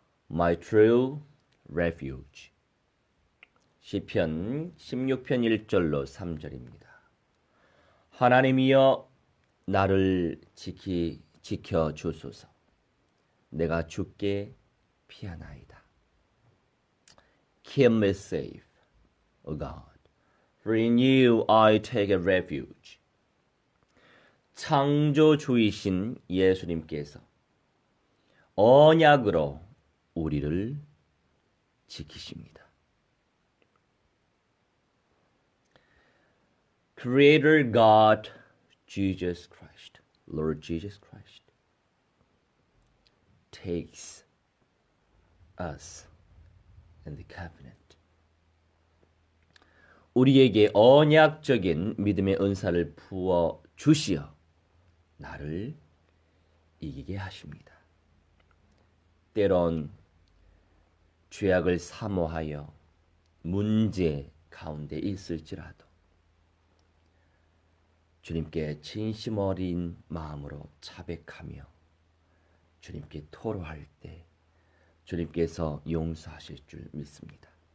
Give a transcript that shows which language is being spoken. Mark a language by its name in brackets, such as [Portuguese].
[English] My true refuge. [Korean] 시편 16편 1절로 3절입니다. 하나님이여 나를 지켜 주소서. 내가 주께 피하나이다. [English] Keep me safe, O God, for in you I take a refuge. [Korean] 창조주이신 예수님께서 언약으로 우리를 지키십니다. [English] Creator God, Jesus Christ, Lord Jesus Christ, takes us in the covenant. [Korean] 우리에게 언약적인 믿음의 은사를 부어 주시어 나를 이기게 하십니다. 때론 죄악을 사모하여 문제 가운데 있을지라도 주님께 진심 어린 마음으로 자백하며 주님께 토로할 때 주님께서 용서하실 줄 믿습니다.